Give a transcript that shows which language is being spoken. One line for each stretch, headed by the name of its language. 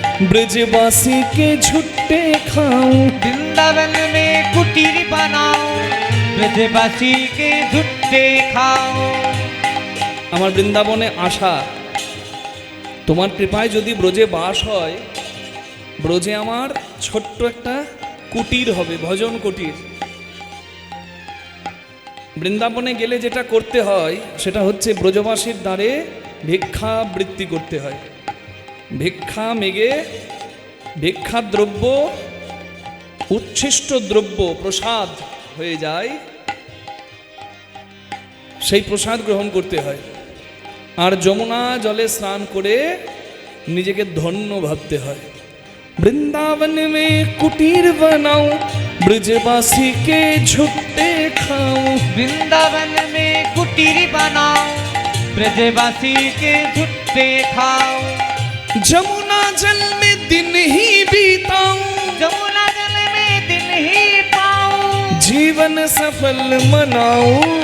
Hindi: ब्रजवासी के झुट्टे खाऊं, वृंदावन में कुटीर बनाओ, ब्रजवासी के झुट्टे खाओ।
Bangla: আমার বৃন্দাবনে আসা, তোমার কৃপায় যদি ব্রজে বাস হয়, ব্রজে আমার ছোট্ট একটা কুটির হবে, ভজন কুটির। বৃন্দাবনে গেলে যেটা করতে হয় সেটা হচ্ছে ব্রজবাসীর দ্বারে ভিক্ষাবৃত্তি করতে হয়। ভিক্ষা মেগে ভিক্ষা দ্রব্য উচ্ছিষ্ট দ্রব্য প্রসাদ হয়ে যায়, সেই প্রসাদ গ্রহণ করতে হয়। আর যমুনা জলে স্নান করে নিজেকে ধন্য ভাবতে হয়।
Hindi: বৃন্দাবন মে কুটির বানাও, ব্রজবাসী কে ঝুট্টে খাও। वृंदावन में कुटीर बनाओ, ब्रजवासी के झुट्टे खाओ। যমুনা জল में दिन ही बीताऊं, जमुना जल में दिन ही पाओ। जीवन सफल मनाऊं।